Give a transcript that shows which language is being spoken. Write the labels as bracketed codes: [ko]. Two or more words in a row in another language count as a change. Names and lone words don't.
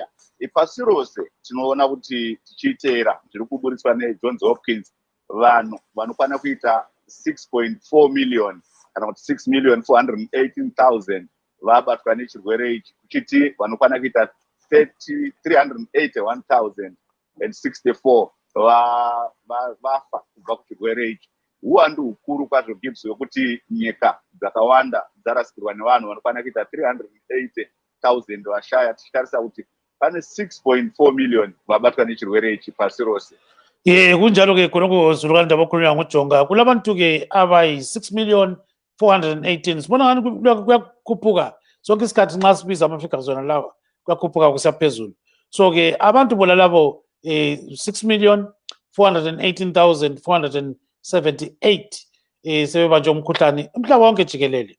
[sn] Pasi rose tinoona kuti tichiiteera zviri kuburitswa neJohns Hopkins, vanhu vanokwana kuita 6.4 million kana kuti 6,418,000 vabatwa nechirwere ichi, kuchiti vanokwana kuita 381,064 vafa kubva kuchirwere ichi. Uwandu hukuru kwazvo Gibbs hwekuti nyika dzakawanda dzarasikirwa nevanhu vanokwana kuita 380,000 vashaya, tichitarisa kuti pane 6.4 million vabatwa nechirwere ichi pasi rose. [nd] Kunjalo-ke khonokho zulukani ndabakhulunywa nguJonga, kulabantu-ke abayi6,418,000. Sibona ngani kuyakhuphuka sonke isikhathi nxa sibiza ama-figures wona lawa, kuyakhuphuka kusaphezulu. So-ke abantu bona labo 6,418,478 sebebanjwe umkhuhlane umhlaba wonke jikelele.